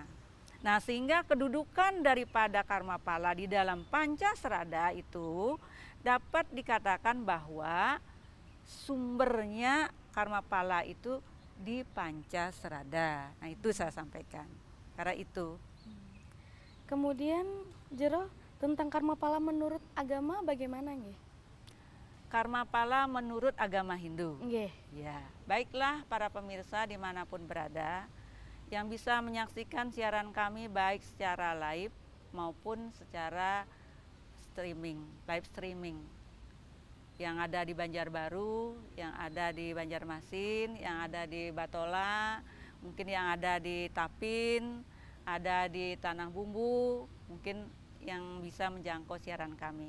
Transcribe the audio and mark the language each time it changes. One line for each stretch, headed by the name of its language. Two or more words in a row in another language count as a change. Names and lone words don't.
Indonesian: Nah, sehingga kedudukan daripada karma pala di dalam Pancasrada itu dapat dikatakan bahwa sumbernya karma pala itu di Pancasrada. Nah, itu saya sampaikan. Karena itu. Kemudian Jero tentang karma pala menurut agama bagaimana nggih? Karma pala menurut agama Hindu. Nggih. Ya, baiklah para pemirsa dimanapun berada yang bisa menyaksikan siaran kami baik secara live maupun secara
English: live streaming.
Indonesian: Yang ada di Banjarbaru, yang ada di Banjarmasin, yang ada di Batola, mungkin yang ada di Tapin, ada di Tanah Bumbu, mungkin yang bisa menjangkau siaran kami.